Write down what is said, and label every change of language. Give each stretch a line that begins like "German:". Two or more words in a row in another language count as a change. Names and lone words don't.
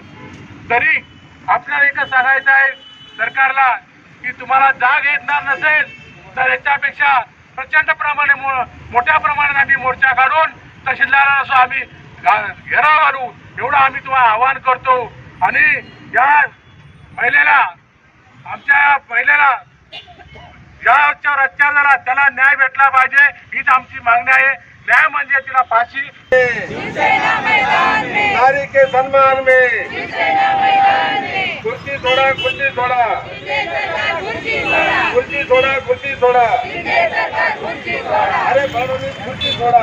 Marathi: तरी आपल्याला एकच सांगायचं आहे सरकारला की तुम्हाला जाग येणार नसेल तर याच्यापेक्षा प्रचंड प्रमाणे मोठ्या प्रमाणात आम्ही मोर्चा काढून तहसीलदाराला असं आम्ही घेराव घालू एवढं आम्ही तुम्हाला आवाहन करतो. आणि या महिलेला आमच्या महिलेला ज्याच्यावर अत्याचार झाला त्याला न्याय भेटला पाहिजे हीच आमची मागणी आहे. न्याय म्हणजे तिला फाशी.
Hindi: नारी के सम्मान में कुर्सी छोड़ा कुर्सी छोड़ा कुर्सी छोड़ा कुर्सी छोड़ा अरे फडणवीस कुर्सी छोड़ा.